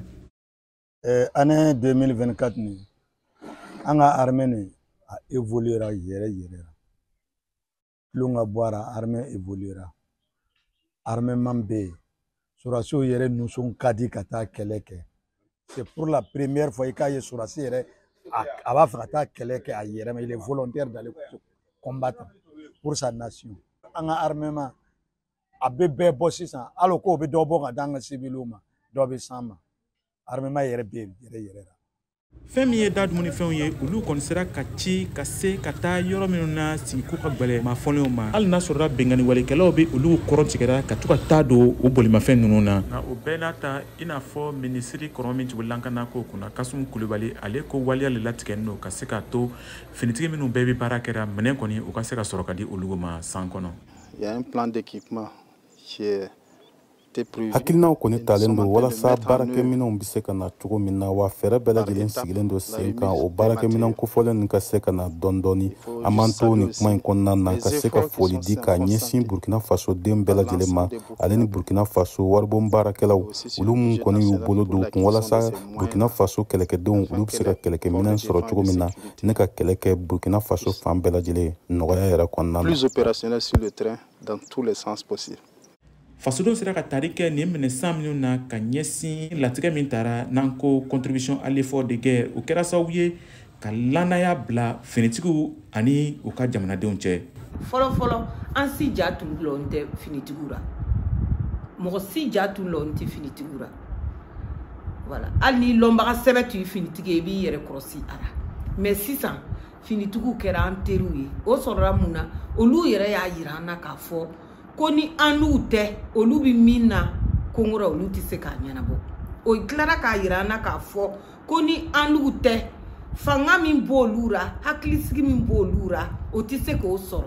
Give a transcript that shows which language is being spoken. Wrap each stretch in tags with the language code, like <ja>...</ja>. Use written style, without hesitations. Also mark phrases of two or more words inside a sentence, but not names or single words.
<bm>Année 2024 nin an ka armée nin a évoluera yɛrɛ Lunga Boara</bm> <fr>armée évoluera.</fr> <bm>Armement B. Surasiw yɛrɛ nusɔn ka di ka taa kɛlɛ kɛ.</bm> <fr>C'est pour la première fois qu'il y a</fr> <bm>surasi yɛrɛ a b'a fɛ ka taa kɛlɛ kɛ a yɛrɛ ma.</bm> <fr>Il est volontaire d'aller combattre pour sa nation.</fr> <bm>An ka armement a bɛ bɛɛ bɔ sisan alors k'o bɛ dɔ bɔ ka d'an ka civiliw ma dɔ bɛ s'an ma. Armement yɛrɛ bɛ yɛrɛ la. Fɛn min ye da dumunifɛnw ye olu kɔni sera ka ci ka se ka taa yɔrɔ minnu na sigiko ka gwɛlɛ maafɔlenw ma hali n'a sɔrɔla benganiwalikɛlaw bɛ olu kɔrɔ tigɛra ka to ka taa don o bolimafɛn ninnu na. Nka o bɛɛ n'a ta i n'a fɔ minisiri kɔrɔ min tugu lankana ko kunna Kasum Kulibali ale ko waleya le latigɛlen don ka se k'a to finitigi minnu bɛɛ bɛ baara kɛra minɛn kɔni u ka se ka sɔrɔ ka di olu ma san kɔnɔ.</bm> <fr>Il y a un plan d'équipement qui est</fr> <bm>hakilinaw kɔni talen don walasa baarakɛminɛnw bɛ se ka na cogo min na wa fɛɛrɛ bɛɛ lajɛlen sigilen don sen kan o baarakɛminɛn kofɔlen nin ka se ka na dɔɔni dɔɔni an b'an to nin kuma in kɔnɔna na ka se ka foli di ka ɲɛsin Burkina Faso den bɛɛ lajɛlen ma ale ni Burkina Faso waribon baarakɛlaw olu mun kɔni y'u bolo don kun walasa Burkina Faso kɛlɛkɛdenw olu bɛ se ka kɛlɛkɛminɛn sɔrɔ cogo min na ne ka kɛlɛ kɛ Burkina Faso fan bɛɛ lajɛlen nɔgɔya yɛrɛ kɔnɔna na.</bm> <fr>Plus opérationnel sur le terrain dans tous les sens possibles.</fr> <bm>Fasodenw sera ka tari kɛ nin minɛ san minnu na ka ɲɛsin latigɛ min taara n'an ko</bm> <fr>contribution à l'effort de guerre</fr> <bm>o kɛra sababu ye ka lannaya bila finitigiw ani u ka jamanadenw cɛ. Fɔlɔfɔlɔ an si ja tun dulon tɛ finitigiw la mɔgɔ si ja tun dulon tɛ finitigiw la voilà hali ni lɔnbaga sɛbɛ tun ye finitigi ye i b'i yɛrɛ kɔlɔsi a la mais sisan finitigiw kɛra an teriw ye o sɔrɔla mun na olu yɛrɛ y'a yira an na k'a fɔ ko ni an n'u tɛ olu bɛ min na kongora olu tɛ se k'a ɲɛnabɔ o tilara k'a yira an na k'a fɔ ko ni an n'u tɛ fanga min b'olu ra hakilisigi min b'olu ra o tɛ se k'o sɔrɔ.</bm>